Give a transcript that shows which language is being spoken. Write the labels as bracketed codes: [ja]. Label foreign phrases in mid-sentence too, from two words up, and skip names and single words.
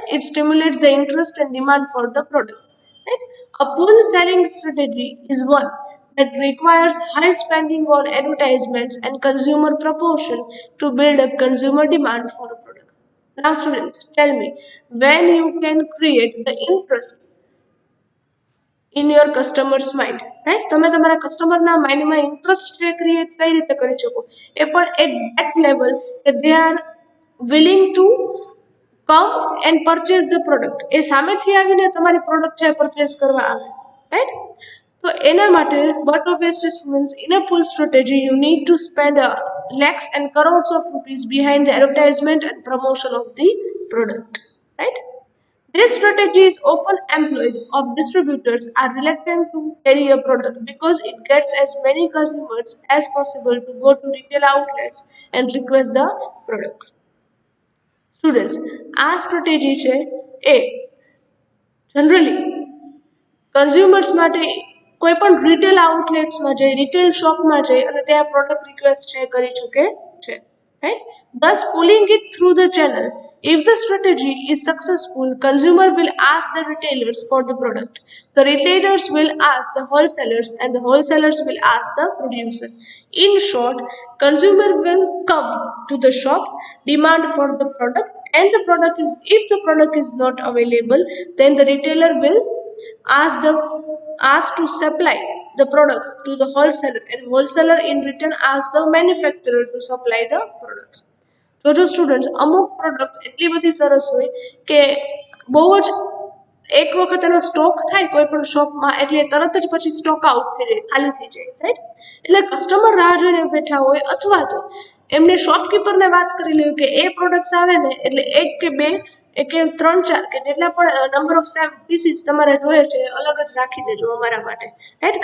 [en] It stimulates the interest and demand for the product, right? A pull selling strategy is one that requires high spending on advertisements and consumer promotion to build up consumer demand for a product. Now students, tell me, when you can create the interest in your customer's mind, right? [gu] તમે તમારા કસ્ટમરના માઇન્ડમાં ઇન્ટરેસ્ટ છે ક્રિએટ કઈ રીતે કરી શકો? એ પણ [en] at that level કે they are willing to come and purchase the product. [gu] એ સામેથી આવીને તમારી પ્રોડક્ટ છે પરચેસ કરવા આવે, રાઈટ? તો એના માટે [en] But obviously students, in a pull strategy you need to spend lakhs and crores of rupees behind the advertisement and promotion of the product, right? This strategy is often employed of distributors are reluctant to carry a product because it gets as many consumers as possible to go to retail outlets and request the product. [gu] સ્ટુડન્ટ્સ, આ સ્ટ્રેટેજી છે એ જનરલી કન્ઝ્યુમર્સ માટે કોઈ પણ રિટેલ આઉટલેટ્સમાં જઈ, રિટેલ શોપમાં જઈ અને ત્યાં પ્રોડક્ટ રિક્વેસ્ટ છે કરી શકે છે, રાઈટ? [en] Thus pulling it through the channel. If the strategy is successful, consumer will ask the retailers for the product. The retailers will ask the wholesalers and the wholesalers will ask the producer. In short, consumer will come to the shop, demand for the product, and the product is, if the product is not available, then the retailer will ask to supply the product to the wholesaler, and wholesaler in return ask the manufacturer to supply the products. [gu] જો સ્ટુડન્ટ્સ, અમુક પ્રોડક્ટ એટલી બધી સરસ હોય કે બહુ જ એક વખત એનો સ્ટોક થાય કોઈ પણ શોપમાં એટલે તરત જ પછી સ્ટોક આઉટ થઈ જાય, ખાલી થઈ જાય, રાઈટ? એટલે કસ્ટમર રાહ જોઈને બેઠા હોય અથવા તો એમને શોપકીપરને વાત કરી લેવું કે એ પ્રોડક્ટ્સ આવે ને એટલે એક કે બે કે 3-4 કે જેટલા પણ [en] number of pieces [gu] તમારે જોઈએ છે અલગ જ રાખી દેજો અમારા માટે, રાઈટ?